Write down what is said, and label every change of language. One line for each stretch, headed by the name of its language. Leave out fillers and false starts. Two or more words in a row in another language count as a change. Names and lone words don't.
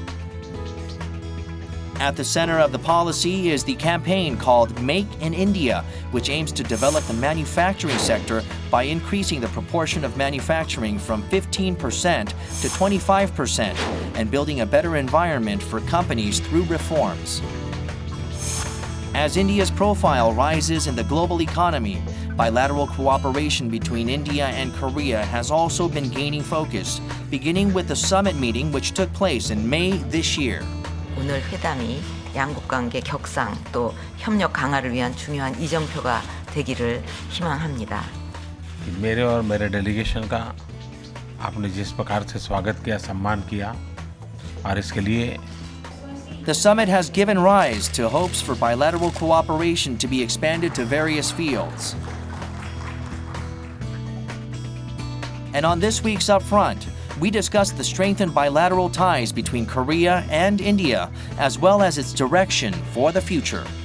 English: At the center of the policy is the campaign called Make in India, which aims to develop the manufacturing sector by increasing the proportion of manufacturing from 15% to 25% and building a better environment for companies through reforms. As India's profile rises in the global economy, bilateral cooperation between India and Korea has also been gaining focus, beginning with the summit meeting which took place in May this year.
Korean: 오늘 회담이 양국 관계 격상 또 협력 강화를 위한 중요한 이정표가 되기를 희망합니다.
Hindi: मेरे और मेरे डेलीगेशन का आपने जिस प्रकार से स्वागत किया, सम्मान किया और इसके लिए
English: The summit has given rise to hopes for bilateral cooperation to be expanded to various fields. And on this week's Upfront, we discuss the strengthened bilateral ties between Korea and India, as well as its direction for the future.